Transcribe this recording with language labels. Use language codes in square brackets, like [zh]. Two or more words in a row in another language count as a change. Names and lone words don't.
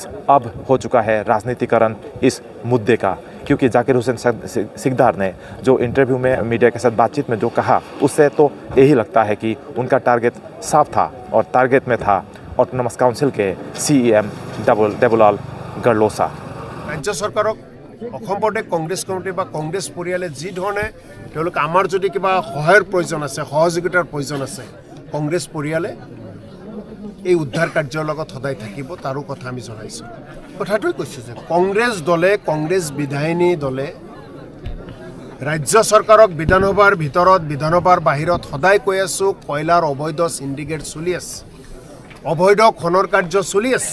[hi] अब हो चुका है राजनीतिकरण इस मुद्दे का, क्योंकि जाकिर हुसैन सिकदार ने जो इंटरव्यू में मीडिया के साथ बातचीत में जो कहा, उससे तो यही लगता है कि उनका टारगेट साफ था, और टारगेट में था [en] autonomous council [hi] के CEM देबुलाल गार्लोसा। [as] ৰাজ্য চৰকাৰক অসম প্ৰদেশ কংগ্ৰেছ কমিটি বা কংগ্ৰেছ পৰিয়ালে যি ধৰণে তেওঁলোকে আমাৰ যদি কিবা সহায়ৰ প্ৰয়োজন আছে, সহযোগিতাৰ প্ৰয়োজন আছে, কংগ্ৰেছ পৰিয়ালে এই উদ্ধাৰ কাৰ্যৰ লগত সদায় থাকিব, তাৰো কথা আমি জনাইছোঁ। কথাটোই কৈছোঁ যে কংগ্ৰেছ দলে, কংগ্ৰেছ বিধায়িনী দলে ৰাজ্য চৰকাৰক বিধানসভাৰ ভিতৰত, বিধানসভাৰ বাহিৰত সদায় কৈ আছোঁ, কয়লাৰ অবৈধ সিন্ডিকেট চলি আছে, অবৈধ খনন কাৰ্য চলি আছে।